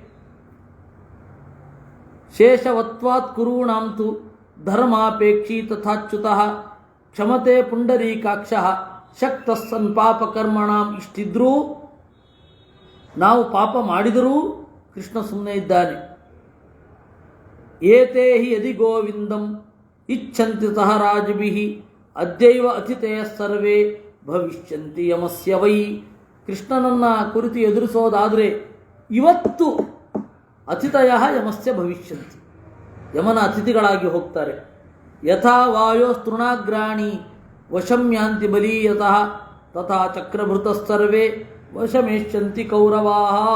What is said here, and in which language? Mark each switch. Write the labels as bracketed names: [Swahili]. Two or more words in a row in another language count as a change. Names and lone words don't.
[Sanskrit] ಶೇಷವತ್ವಾತ್ ಕುರುಣಾಂತು ಧರ್ಮಾಪೇಕ್ಷಿ ತಥಾಚ್ಯುತಃ ಕ್ಷಮತೆ ಪುಂಡರೀಕಾಕ್ಷ ಶಕ್ತಸ್ಸನ್ ಪಾಪಕರ್ಮಣಾಂ. [Kannada] ಇಷ್ಟಿದ್ರೂ ನಾವು ಪಾಪ ಮಾಡಿದರೂ ಕೃಷ್ಣ ಸುಮ್ಮನೆ ಇದ್ದಾನೆ. [Sanskrit] ಏತೇ ಹಿ ಯದಿ ಗೋವಿಂದಂ ಇಚ್ಛಂತಿ ಸಹ ರಾಜಭಿಃ ಅದ್ಯೈವ ಅತಿಥೇಯ ಸರ್ವೇ ಭವಿಷ್ಯಂತಿ ಯಮಸ್ಯ ವೈ. [Kannada] ಕೃಷ್ಣನನ್ನು ಕುರಿತು ಎದುರಿಸೋದಾದರೆ ಇವತ್ತು [Sanskrit] ಅತಿಥಯ ಯಮಸ್ಯ ಭವಿಷ್ಯಂತಿ, [Kannada] ಯಮನ ಅತಿಥಿಗಳಾಗಿ ಹೋಗ್ತಾರೆ. [Sanskrit] ಯಥಾ ವಾಯೋ ತೃಣಾಗ್ರಾಣಿ ವಶಂ ಯಾಂತಿ ಬಲೀಯತಃ ತಥಾ ಚಕ್ರಭೃತಸ್ಸರ್ವೇ ವಶಮೇಷ್ಯಂತಿ ಕೌರವಾಃ.